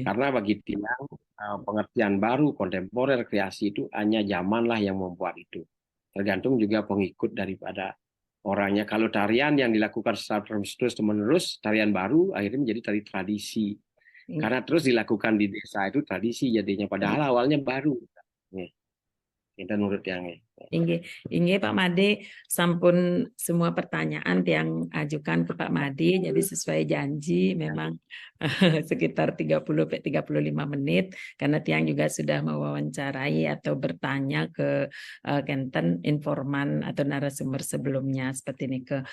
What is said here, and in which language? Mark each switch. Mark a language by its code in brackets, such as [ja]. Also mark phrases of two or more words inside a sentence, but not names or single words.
[id] Karena bagi Tiang pengertian baru kontemporer kreasi itu hanya zamanlah yang membuat itu. Tergantung juga pengikut daripada orangnya. Kalau tarian yang dilakukan secara terus-menerus, tarian baru akhirnya menjadi tari tradisi. Karena terus dilakukan di desa itu tradisi jadinya. Padahal awalnya baru. Nih, kita nurut yang ini. [ban] Inggih, inggih [id] Pak Made, sampun semua pertanyaan yang ajukan ke Pak Made, jadi sesuai janji memang sekitar 30-35 menit, karena Tiang juga sudah mewawancarai atau bertanya ke Kenten informan atau narasumber sebelumnya seperti ini ke.